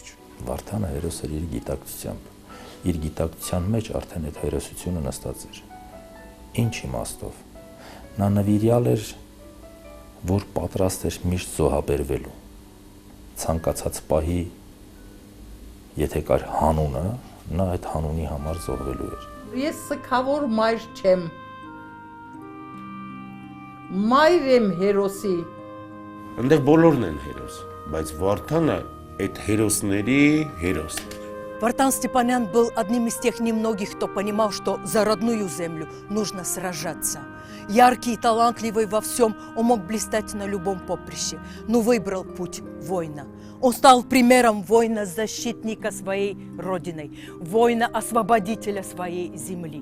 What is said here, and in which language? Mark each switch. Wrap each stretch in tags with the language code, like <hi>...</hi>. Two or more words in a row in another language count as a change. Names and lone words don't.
<hy>Վարդանը հերոս էր իր գիտակցությամբ։ Իր գիտակցության մեջ արդեն այդ հերոսությունը նստած էր։ Ինչ իմաստով։ Նա նվիրյալ էր, որ պատրաստ էր միշտ զոհաբերվելու։ Ցանկացած պահի, եթե կար հանունը, նա այդ հանունի համար զոհվելու էր։ Ես սքավոր մայր չեմ։ Մայր եմ հերոսի։ Այնտեղ բոլորն են հերոս, բայց Վարդանը այդ հերոսների հերոսն է։</hy> <ru>Вартан Степанян был одним из тех немногих, кто понимал, что за родную землю нужно сражаться. Яркий и талантливый во всем, он мог блистать на любом поприще, но выбрал путь воина. Он стал примером воина-защитника своей родины, воина-освободителя своей земли.</ru>